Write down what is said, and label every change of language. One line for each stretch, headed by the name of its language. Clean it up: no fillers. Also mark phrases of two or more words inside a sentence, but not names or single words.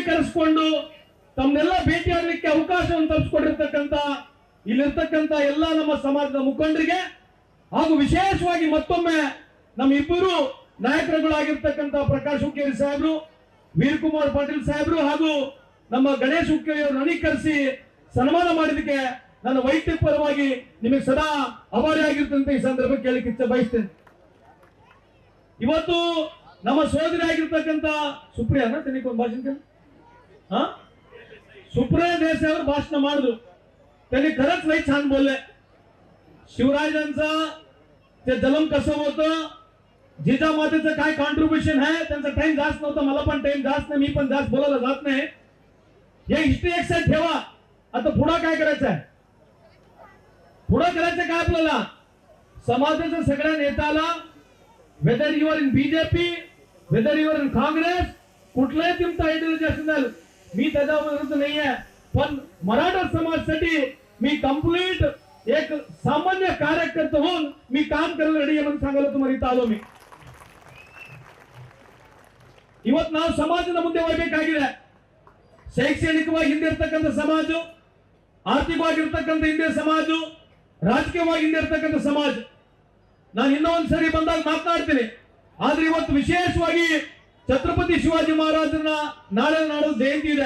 Kannada: ಕರೆಸಿಕೊಂಡು ತಮ್ಮನ್ನೆಲ್ಲ ಭೇಟಿಯಾಗಲಿಕ್ಕೆ ಅವಕಾಶವನ್ನು ತಪ್ಪಿಸಿಕೊಂಡಿರ್ತಕ್ಕಂಥ ಇಲ್ಲಿರ್ತಕ್ಕಂಥ ಎಲ್ಲ ನಮ್ಮ ಸಮಾಜದ ಮುಖಂಡರಿಗೆ ಹಾಗೂ ವಿಶೇಷವಾಗಿ ಮತ್ತೊಮ್ಮೆ ನಮ್ಮ ಇಬ್ಬರು ನಾಯಕರುಗಳಾಗಿರ್ತಕ್ಕಂಥ ಪ್ರಕಾಶ್ ಹುಕ್ಕೇರಿ ಸಾಹೇಬರು, ವೀರಕುಮಾರ್ ಪಾಟೀಲ್ ಸಾಹೇಬರು ಹಾಗೂ ನಮ್ಮ ಗಣೇಶ್ ಹುಕ್ಕೇರಿ ಅವರು ನನಗೆ ಕರೆಸಿ ಸನ್ಮಾನ ಮಾಡಿದಕ್ಕೆ ನನ್ನ ವೈಯಕ್ತಿಕ ಪರವಾಗಿ ನಿಮಗೆ ಸದಾ ಆಭಾರಿಯಾಗಿರ್ತಂತೆ ಈ ಸಂದರ್ಭ ಕೇಳಲಿಕ್ಕೆ ಇಚ್ಛೆ ಬಯಸ್ತೇನೆ. ಇವತ್ತು ನಮ್ಮ ಸೋದರಿ ಆಗಿರ್ತಕ್ಕಂಥ ಸುಪ್ರಿಯಾನ ತನಿಗೊಂದು ಭಾಷಣ
Marathi: सुप्रिया देसाईवर भाषण
Kannada: ಮಾಡಿದ್ರು.
Marathi: त्यांनी खरंच लई छान बोलले. शिवराजांचा ते जन्म कसं होतं, जिजामातेचं काय कॉन्ट्रीब्युशन आहे, त्यांचा टाइम जास्त नव्हता, मला पण टाइम जास्त नाही, मी पण जास्त बोलायला जात नाही. हे हिस्ट्री एक साइड ठेवा. आता पुढे काय करायचं आहे, पुढे करायचं काय आपल्याला, समाजाच्या सगळ्या नेत्याला
English: whether you are in BJP, whether you are in Congress,
Marathi: कुठलाही तुमचा आयडियोलॉजी असेल मी त्याच्या विरुद्ध नाहीये, पण मराठा समाजासाठी मी कंप्लीट एक सामान्य कार्यकर्ता होऊन मी काम करायला रेडी आहे म्हणून सांगायला तुम्हाला इथं आलो मी.
Kannada: ಇವತ್ತು ನಾವು ಸಮಾಜದ ಮುಂದೆ ಹೋಗಬೇಕಾಗಿದೆ. ಶೈಕ್ಷಣಿಕವಾಗಿ ಹಿಂದೆ ಇರತಕ್ಕಂಥ ಸಮಾಜ, ಆರ್ಥಿಕವಾಗಿರ್ತಕ್ಕಂಥ ಹಿಂದೆ ಸಮಾಜ, ರಾಜಕೀಯವಾಗಿ ಹಿಂದೆ ಇರತಕ್ಕಂಥ ಸಮಾಜ. ನಾನು ಇನ್ನೊಂದು ಸರಿ ಬಂದಾಗ ಮಾತನಾಡ್ತೀನಿ. ಆದ್ರೆ ಇವತ್ತು ವಿಶೇಷವಾಗಿ ಛತ್ರಪತಿ ಶಿವಾಜಿ ಮಹಾರಾಜನ ನಾಳೆ ನಾಡು ಜಯಂತಿ ಇದೆ.